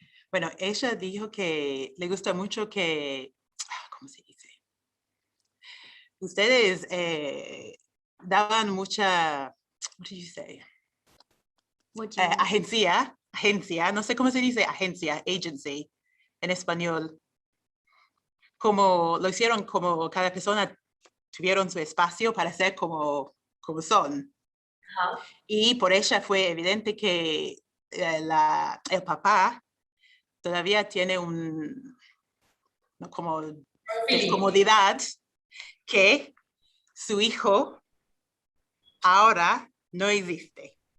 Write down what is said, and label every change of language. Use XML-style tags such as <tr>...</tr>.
<es>Bueno, ella dijo que le gusta mucho que, ¿cómo se dice? Ustedes daban mucha,</es> <en>what did you say?</en> <es>Agencia, no sé cómo se dice agencia, agency en español. Como lo hicieron, como cada persona tuvieron su espacio para ser como son. Y por ella fue evidente que el papá todavía tiene como descomodidad que su hijo ahora no existe.</es>